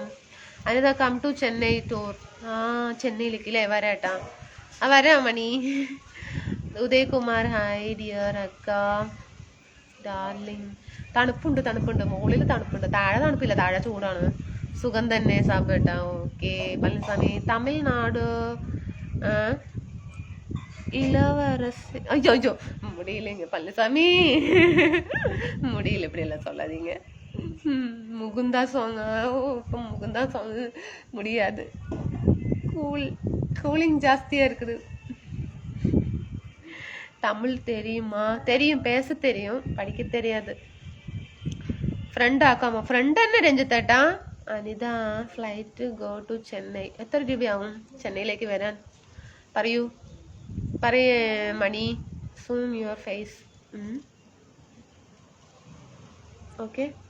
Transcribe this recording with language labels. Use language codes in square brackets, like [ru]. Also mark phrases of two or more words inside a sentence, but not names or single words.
[ml] അനിത [en] come to Chennai tour. [ml] ചെന്നൈയിലേക്ക് അല്ലേ? വരാട്ടാ. വരാം മണി. ഉദയകുമാർ [en] hi dear [ml] അക്ക ഡാർലിംഗ്. തണുപ്പുണ്ട്. മുകളിൽ തണുപ്പുണ്ട്, താഴെ തണുപ്പില്ല, താഴെ ചൂടാണ്. സുഖം തന്നെ സാബേട്ടാ. ഓക്കെ. പളനിസ്വാമി തമിഴ്നാട്. [ta] இளவரசி. ஐயோ முடியலைங்க பழனிசாமி, முடியல, இப்படி எல்லாம் சொல்லாதீங்க. முகுந்தா சாங். இப்போ முகுந்தா சாங் முடியாது. கூலிங் ஜாஸ்தியா இருக்குது. தமிழ் தெரியுமா? தெரியும், பேச தெரியும், படிக்க தெரியாது. [ml] ഫ്രണ്ട് ആക്കാമോ? ഫ്രണ്ട് തന്നെ രഞ്ജിത്തേട്ടാ. അനിത [en] flight go to Chennai. [ml] എത്ര രൂപയാവും ചെന്നൈയിലേക്ക് വരാൻ? പറയേ മണി. [en] zoom your face. Okay.